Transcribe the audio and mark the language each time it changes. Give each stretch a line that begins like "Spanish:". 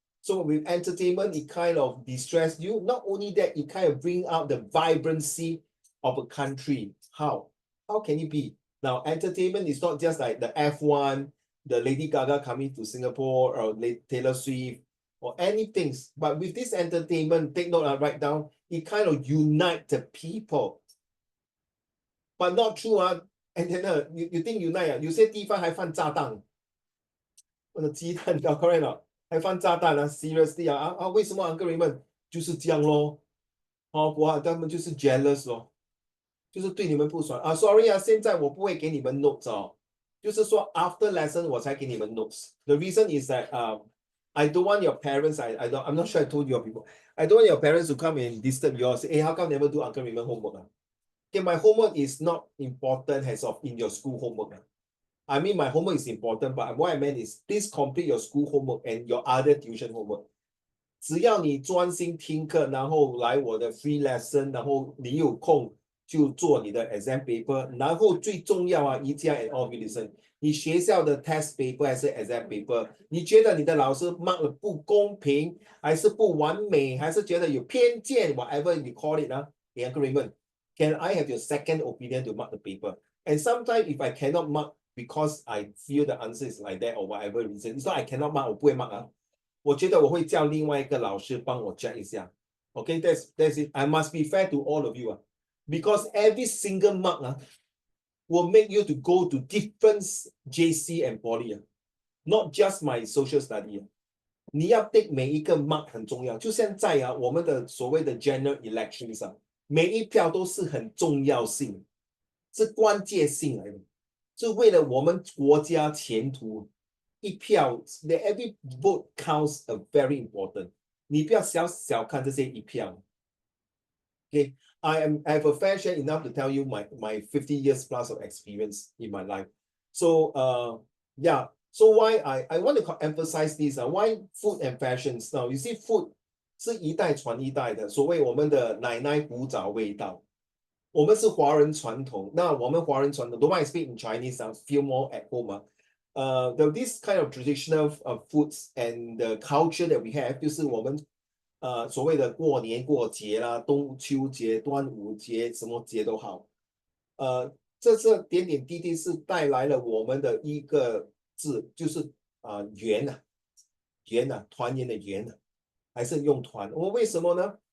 English: So with entertainment, it kind of distress you. Not only that, it kind of bring out the vibrancy of a country. How? How can it be? Now, entertainment is not just like the F1, the Lady Gaga coming to Singapore or Taylor Swift or anything. But with this entertainment, take note, write down, it kind of unite the people. But not true.
Chinese: And then you think unite, 有些地方还放炸弹，或者鸡蛋correct 了，还放炸弹seriously 为什么Uncle Raymond 就是这样咯？他们就是 jealous 咯，就是对你们不爽sorry现在我不会给你们 notes 就是说
English: after lesson
Chinese: 我才给你们 notes.
English: The reason is that I don't want your parents, I'm not sure I told your people, I don't want your parents to come and disturb you or say, hey, how come never do Uncle Raymond homework? Okay, my homework is not important as of in your school homework. I mean, my homework is important, but what I meant is please complete your school homework and your other tuition homework.
Chinese: 只要你专心听课，然后来我的 free lesson，然后你有空就做你的 exam paper，然后最重要宜家 and all listen， 你学校的 test paper 还是 exam paper， 你觉得你的老师 mark 了不公平，还是不完美，还是觉得有偏见 ，
English: whatever you call it agreement. Can I have your second opinion to mark the paper? And sometimes if I cannot mark because I feel the answer is like that or whatever reason, it's not I cannot mark，
Chinese: 我不会 mark 我觉得我会叫另外一个老师帮我 check 一下。
English: Okay, that's it. I must be fair to all of you because every single mark will make you to go to different JC and poly not just my social study
Chinese: 你要 take 每一个 mark 很重要，就像在我们的所谓的 general elections 每一票都是很重要性，是关键性来的，是为了我们国家前途。一票
English: every vote counts a very important.
Chinese: 你不要小看这些一票。
English: Okay, I have a fair share enough to tell you my 50 years plus of experience in my life. So yeah, so why I want to emphasize this why food and fashions.
Chinese: Now you see food 是一代传一代的，所谓我们的奶奶古早味道。我们是华人传统，那我们华人传统 ，
English: don't mind speak in Chinese, feel more at home this kind of traditional foods and the culture that we have，
Chinese: 就是我们所谓的过年过节啦，中秋节、端午节，什么节都好，这点点滴滴是带来了我们的一个字，就是圆团圆的圆还是用团？我为什么呢？